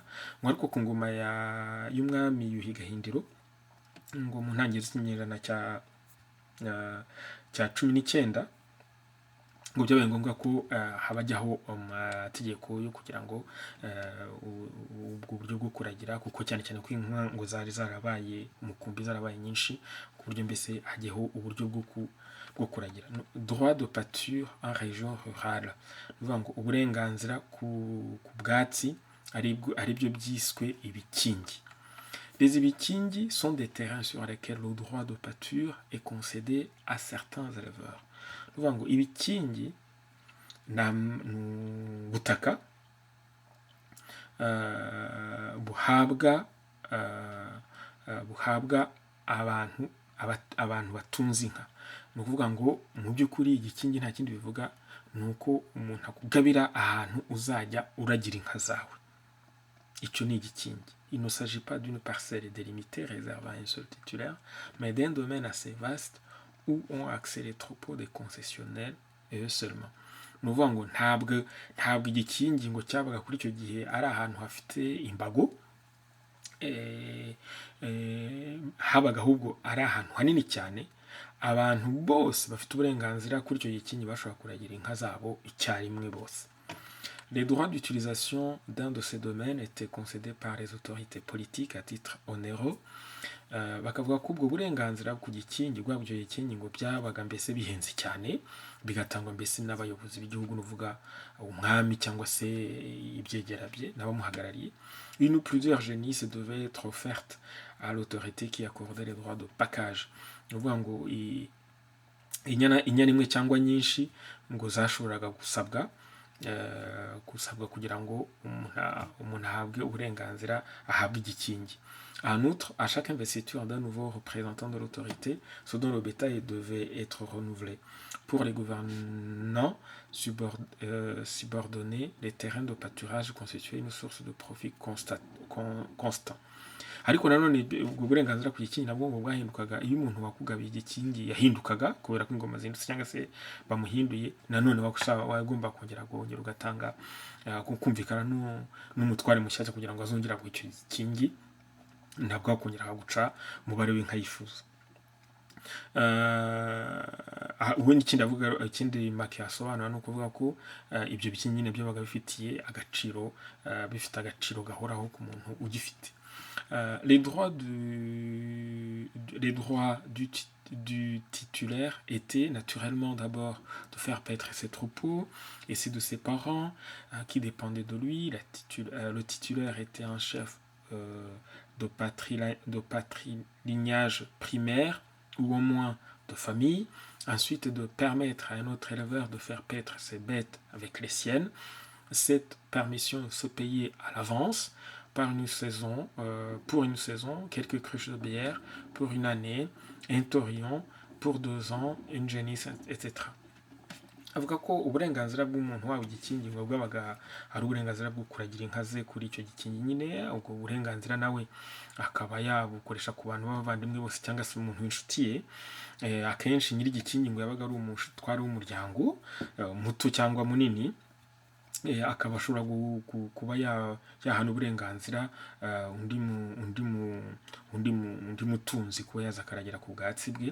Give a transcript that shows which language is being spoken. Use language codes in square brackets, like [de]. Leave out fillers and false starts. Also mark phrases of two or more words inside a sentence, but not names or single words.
[rw] Ngo ariko ku ngoma y'umwami Yuhi Gahindiro, ngo mu ntangiriro z'ikinyejana cya 19, ngo byabaye ngombwa ko habajyaho amategeko yo kugira ngo ubwo buryo bwo kuragira, kuko cyane cyane ko inka ngo zari zarabaye umukumbi, zarabaye nyinshi, ku buryo mbese hajyeho uburyo bwo kuragira. [fr] Droit de pâture en région rurale, [rw] bivuga ngo uburenganzira ku bwatsi ari byo byiswe ibikingi. [fr] Les ibikingi sont des terrains sur lesquels le droit de pâture est concédé à certains éleveurs. [rw] Bivuga ngo ibikingi ni ubutaka buhabwa abantu batunze inka. Ni ukuvuga ngo mu by'ukuri igikingi nta kindi bivuga, ni uko umuntu akugabira ahantu uzajya uragira inka zawe. Icyo ni igikingi. [fr] Il ne s'agit pas d'une parcelle délimitée réservée à un seul titulaire, mais d'un domaine assez vaste où ont accès les troupeaux des concessionnaires et eux seulement. [rw] Ni ukuvuga ngo ntabwo igikingi ngo cyabaga kuri icyo gihe ari ahantu hafite imbago, habaga ahubwo ari ahantu hanini cyane, abantu bose bafite uburenganzira kuri icyo gikingi bashobora kuragira inka zabo icyarimwe bose. [fr] Les droits d'utilisation d'un de ces domaines étaient concédés par les autorités politiques à titre onéreux. [rw] Bakavuga ko ubwo burenganzira ku gikingi bwabwo icyo gikingi ngo byabaga mbese bihenze cyane, bigatangwa mbese n'abayobozi b'igihugu, n'uvuga umwami cyangwa se ibyegera bye n'abamuhagarariye. [fr] Une ou plusieurs génisses devaient être offertes à l'autorité qui accordait les droits de package. [rw] Ni ukuvuga ngo inyana imwe cyangwa nyinshi ngo zashoboraga gusabwa kugira ngo umuntu ahabwe uburenganzira, ahabwe igikingi. [fr] En outre, à chaque investiture d'un nouveau représentant de l'autorité, ce dont le bétail devait être renouvelé. Pour les gouvernants subordonnés, les terrains de pâturage constituaient une source de profit constant. [rw] Ariko nanone ubwo burenganzira ku gikingi nabwo ngo bwahindukaga iyo umuntu wakugabiye igikingi yahindukaga kubera ko ingoma zindutse cyangwa se bamuhinduye, nanone wagomba kongera ugatanga kumvikana n'umutware mushyashya kugira ngo azongera guha icyo gikingi, ntabwo wakongera guca umubare w'inka yifuza. Ubundi ikindi make yasobanura ni ukuvuga ko ibyo bikingi nyine byo baga bifite agaciro gahoraho ku muntu ugifite. [fr] Les droits du titulaire étaient naturellement d'abord de faire paître ses troupeaux et ceux de ses parents qui dépendaient de lui. Le titulaire était un chef de patrilignage primaire ou au moins de famille. Ensuite, de permettre à un autre éleveur de faire paître ses bêtes avec les siennes. Cette permission se payait à l'avance pour une saison, quelques cruches de bière pour une année, un taurillon pour 2 ans, une génisse, etc. [rw] Avuga ko uburenganzira bw'umuntu waba igikingi ngo bwabaga ari uburenganzira bwo kuragira inka ze kuri icyo gikingi nyine. Ubwo burenganzira nawe akaba yabukoresha ku bantu b'abavandimwe bose cyangwa se umuntu w'inshuti ye. Akenshi nyiri igikingi ngo yabaga ari umutware w'umuryango muto cyangwa munini, akaba ashobora kuba yahana uburenganzira undi mutunzi kuba yaza akaragera ku bwatsi bwe.